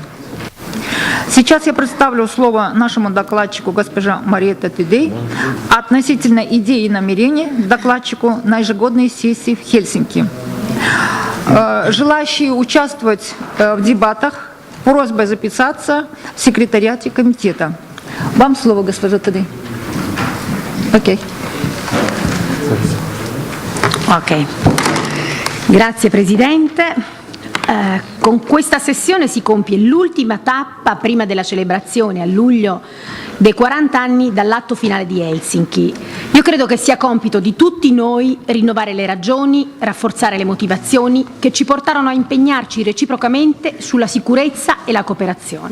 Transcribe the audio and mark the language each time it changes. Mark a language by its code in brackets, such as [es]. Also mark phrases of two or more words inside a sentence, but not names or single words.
[ru] Сейчас я представлю слово нашему докладчику госпоже Мариетте Тудей относительно идей и намерений докладчику на ежегодной сессии в Хельсинки. Желающие участвовать в дебатах, просьба записаться в секретариате комитета. Вам слово, госпожа Тудей. Окей. [it] Ok, grazie Presidente. Con questa sessione si compie l'ultima tappa prima della celebrazione a luglio dei 40 anni dall'atto finale di Helsinki. Io credo che sia compito di tutti noi rinnovare le ragioni, rafforzare le motivazioni che ci portarono a impegnarci reciprocamente sulla sicurezza e la cooperazione.